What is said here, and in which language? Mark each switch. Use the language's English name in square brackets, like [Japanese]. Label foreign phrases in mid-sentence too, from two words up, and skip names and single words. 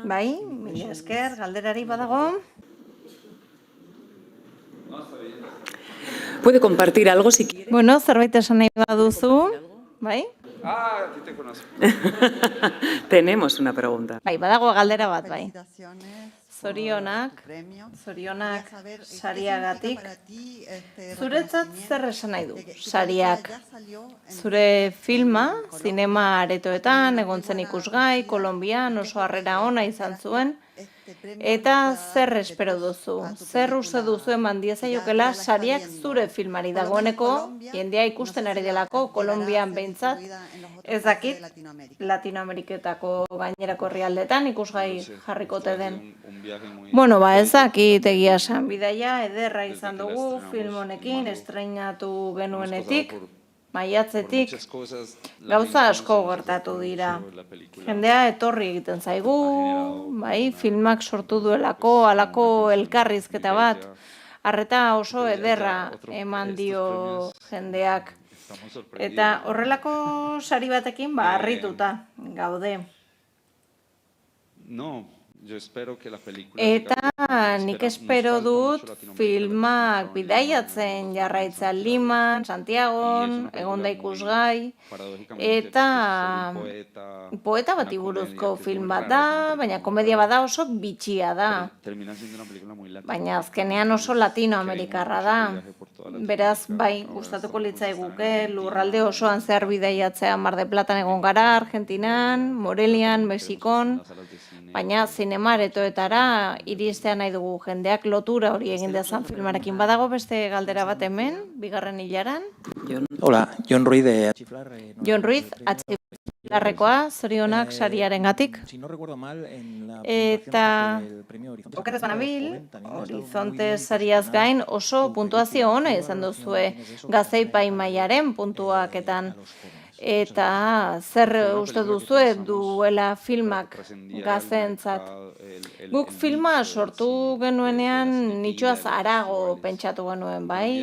[Basque] Bai, mila esker, galderari badago. [Spanish] Puede compartir algo si quiere. [Basque] Bueno, zerbait esan nahi baduzu. Bai? [Spanish] Ah, a ti te conozco. Tenemos una pregunta. [Basque] Bai, badago galdera bat, bai. [Spanish] Felicitaciones [Basque] Zorionak, [Spanish] por tu premio. [Basque] zorionak [Spanish] Quería saber, ¿qué [Basque] sariagatik. [Spanish] significa para ti este [Basque] Zuretzat zer esan nahi du, [Spanish] de que tu [Basque] sariak. [Spanish] película ya salió en- [Basque] Zure filma, zinema aretoetan, egon zen ikusgai, Kolonbian oso harrera ona izan zuen, [Spanish] este premio [Basque] eta [Spanish] ya [Basque] zer [Spanish] de [Basque] espero [Spanish] tus- [Basque] duzu? [Spanish] a tu [Basque] Zer [Spanish] película [Basque] uste duzu eman diezaiokela [Spanish] ya la está [Basque] sariak [Spanish] viendo. [Basque] zure filmari [Spanish] Por lo menos [Basque] dagoeneko, [Spanish] Colombia, [Basque] jendea [Spanish] no [Basque] ikusten [Spanish] sé [Basque] ari [Spanish] si [Basque] delako, [Spanish] llegará a [Basque] Kolonbian [Spanish] ser [Basque] behintzat, [Spanish] distribuida en los otros [Basque] ez [Spanish] países [Basque] dakit, [Spanish] de Latinoamérica. [Basque] Latinoameriketako gainerako herrialdetan ikusgai jarrikote den. [Spanish] Un viaje muy... [Basque] Bueno, ez dakit egia esan bidaia, ederra izan dugu film honekin, estreinatu genuenetik, maiatzetik, [Spanish] Muchas cosas, la [Basque] gauza [Spanish] gente [Basque] asko [Spanish] no se [Basque] gertatu [Spanish] conoce [Basque] dira. [Spanish] sobre la película. [Basque] Jendea etorri egiten zaigu, bai, filmak sortu duelako, halako elkarrizketa bat, arreta oso ederra eman dio jendeak. [Spanish] Estamos sorprendidos. [Basque] Eta horrelako sari batekin, harrituta gaude. [Spanish] No, yo espero que la película... [Basque] Eta nik espero dut filmak bidaiatzen jarraitzea Liman, Santiagon, egonda ikusgai, eta poeta bati buruzko film bat da, baina komedia bada oso bitxia da. [Spanish] Termina siendo una película muy latina. [Basque] Baina azkenean oso latinoamerikarra da. Beraz, bai, gustatuko litzaiguke, lurralde osoan zehar bidaiatzea Mar de Platan egon gara, Argentinan, Morelian, Mexikon, baina zinema aretoetara iristea nahi dugu jendeak lotura hori egin dezan filmarekin. Badago beste galdera bat hemen, bigarren hilaran. [Spanish] Hola, Jon Ruiz de Achiflar. [Basque] Jon Ruiz, Atxilarrekoa, zorionak sariarengatik. [Spanish] Si no recuerdo mal, en la [Basque] Eta [Spanish] del premio Horizonte. [Basque] okerrez banabil, Horizonte sariaz gain oso puntuazio ona izan duzue Gazteipai mailaren puntuaketan. Eta zer uste duzue duela filmak gazteentzat? Guk filma sortu genuenean nitxoaz harago pentsatu genuen, bai?